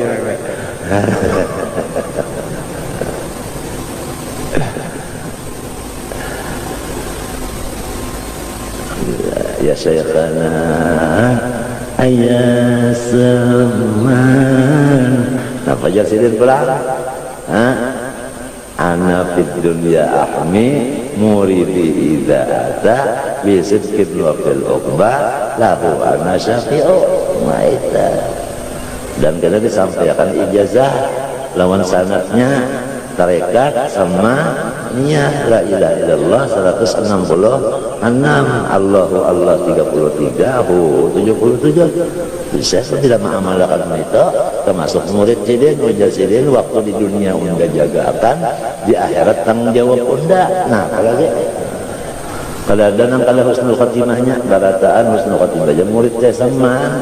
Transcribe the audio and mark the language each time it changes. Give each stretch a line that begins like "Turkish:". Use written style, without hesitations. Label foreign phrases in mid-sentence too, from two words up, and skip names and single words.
Arabic: يا شيخنا
Banjar: ayah Salman. Apa aja sidin pulang?
Arabic: أنا في الدنيا أحمي مريدي إذا أتى بصدق وفي العقبى له أنا شافع ميتا.
Banjar: Dan kita disampaikan ijazah lawan sanadnya tarekat sama niat
Arabic: la ilaha illallah
Banjar: 166,
Arabic: Allahu Allah
Banjar: 33, 77. Bisa tidak mengamalkan itu, termasuk murid sidin, wajah sidin, waktu di dunia unda jagakan, di akhirat tanggung jawab unda. Nah, kalau ada nang kalau
Arabic: husnul khotimahnya,
Banjar: barataan
Arabic: husnul khotimah
Banjar: aja murid saya sama.